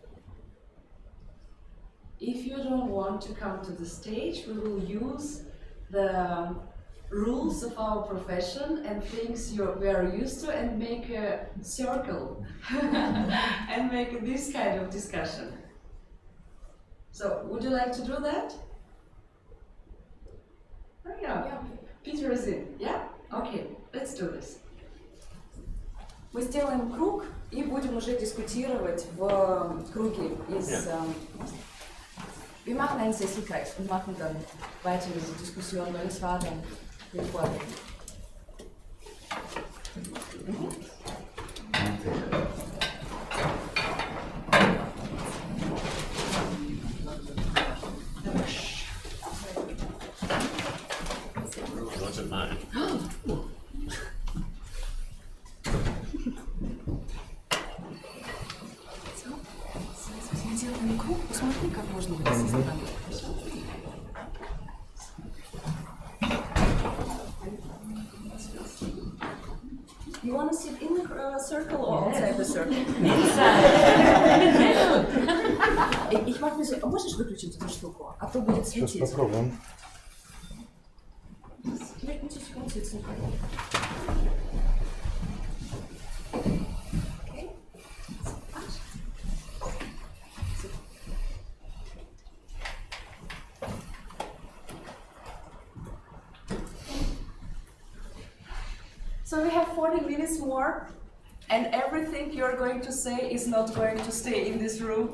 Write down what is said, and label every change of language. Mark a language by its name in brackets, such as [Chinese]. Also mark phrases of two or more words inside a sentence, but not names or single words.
[English] If you don't want to come to the stage, we will use the rules of our profession and things we are used to and make a circle and make this kind of discussion. So, would you like to do that? Oh, yeah. Peter is in. Yeah? Okay, let's do this. [Russian] Мы сделаем круг и будем уже дискутировать в круге из... [German] Wir machen einen Sesselkreis und machen dann weiter diese Diskussion, weil es war dann der Vorgang. [English] Wasn't mine. [Russian] Я делаю круг, посмотри, как можно быть со стороны. [English] You want to sit in the circle or outside the circle? [German] Ich mach mir so, [Russian] а можешь выключить эту штуку? А то будет светить. Сейчас попробуем. [German] Vielleicht muss ich ganz sitzen. [English] So we have 40 minutes more, and everything you're going to say is not going to stay in this room.